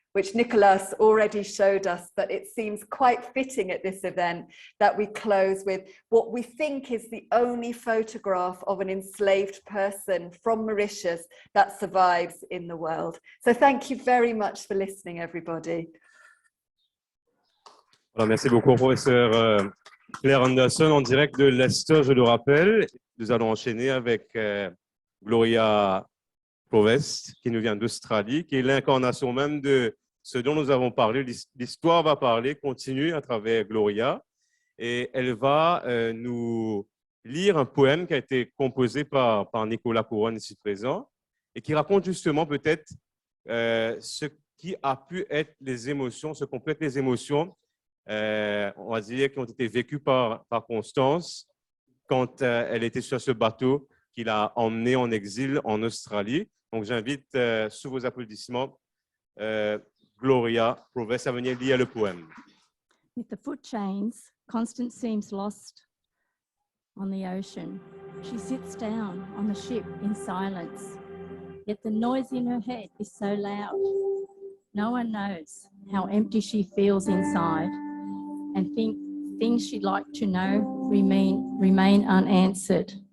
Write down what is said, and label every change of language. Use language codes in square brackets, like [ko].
[en] which Nicholas already showed us, but it seems quite fitting at this event that we close with what we think is the only photograph of an enslaved person from Mauritius that survives in the world. So thank you very much for listening, everybody. [fr] Alors, merci beaucoup, professeur Claire Anderson, en direct de Leicester, je le rappelle. Nous allons enchaîner avec Gloria Provest, qui nous vient d'Australie, qui est l'incarnation même de ce dont nous avons parlé. L'histoire va parler, continue à travers Gloria, et elle va nous lire un poème qui a été composé par Nicolas Couronne ici présent, et qui raconte justement peut-être ce qui a pu être les émotions, ce qu'ont pu être les émotions, on va dire, qui ont été vécues par Constance quand elle était sur ce bateau qu'il a emmené en exil en Australie. Donc, j'invite, sous vos applaudissements, Gloria Provest à venir lire le poème. [en] With the foot chains, Constance seems lost on the ocean. She sits down on the ship in silence, yet the noise in her head is so loud. No one knows how empty she feels inside, and things she'd like to know remain unanswered.